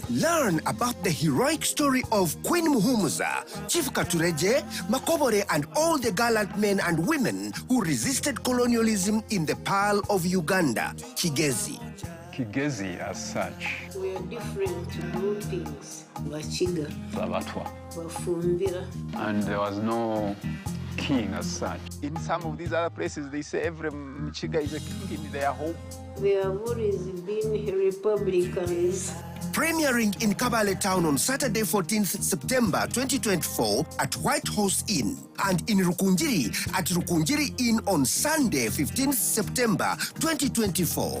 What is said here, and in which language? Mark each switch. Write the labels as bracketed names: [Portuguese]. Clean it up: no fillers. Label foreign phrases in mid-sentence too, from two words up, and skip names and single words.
[English] Learn about the heroic story of Queen Muhumuza, Chief Katureje, Makobore, and all the gallant men and women who resisted colonialism in the Pearl of Uganda, Kigezi. Kigezi as such. We are different to do things. Wachiga. Sabatwa. Wafumbira. And there was no king as such. In some of these other places, they say every Mchiga is a king in their home. They have always been Republicans. Premiering in Kabale Town on Saturday, 14th September 2024 at White Horse Inn, and in Rukunjiri at Rukunjiri Inn on Sunday, 15th September 2024.